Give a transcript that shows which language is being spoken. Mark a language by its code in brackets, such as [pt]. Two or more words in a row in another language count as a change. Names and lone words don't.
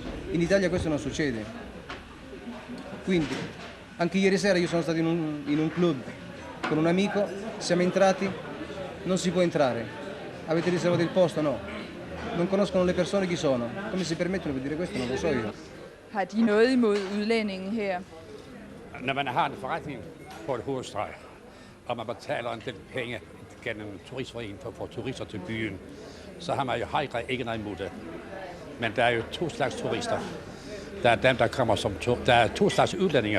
[it] In Italia questo non succede. Quindi, anche ieri sera io sono stato in un club con un amico, siamo entrati, non si può entrare. Avete riservato il posto? No. Non conoscono le persone chi sono. Come si permettono di dire questo? Non lo so io. [da] Har de noget imod udlændingen her? Når man har en forretning på et hovedstreg, og man betaler en del penge gennem turistforeningen for at få turister til byen, så har man jo ikke noget imod det. Men der er jo to slags turister. Der er dem, der kommer som der er to slags udlændinge.